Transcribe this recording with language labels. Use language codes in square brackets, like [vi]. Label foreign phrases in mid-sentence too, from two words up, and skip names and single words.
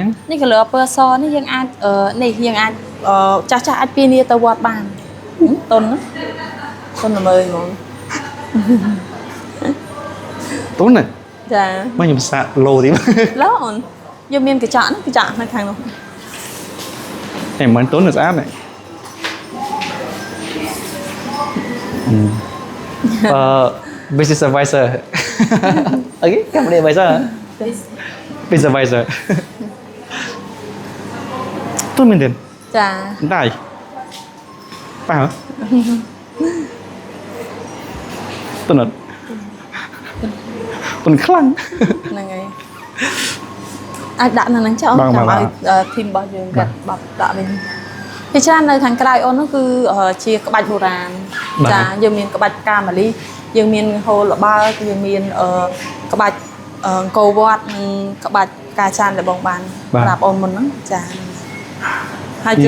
[km] នេះ color ពណ៌សនេះយើងអាចនេះយើងអាចចាស់អាចពីនីទៅវត្តបានតុនល្មើយហ្មង តុនណា ចា មកខ្ញុំសាកឡូទី ឡូអូនយើងមានកញ្ចក់នៅខាងនោះ តែមិនតុនស្អាតហ្នឹង [en] business advisor okay company advisor business advisor [km] ទុនមែនទេ ចា ដែរប៉ះទុនអត់ទុនខ្លាំង ហ្នឹងហើយអាចដាក់នៅហ្នឹងចោលចាំឲ្យធីមរបស់យើងគាត់បត់ដាក់វិញពីច្រើននៅខាងក្រៅអូននោះគឺជាក្បាច់បុរាណចាយើងមានក្បាច់ផ្កាម៉ាលីយើងមានហូលល្បើកយើងមានក្បាច់អង្គរវត្តនិងក្បាច់ផ្កាច័ន្ទដែលបងបានប្រាប់អូនមុនហ្នឹងចាហើយជាង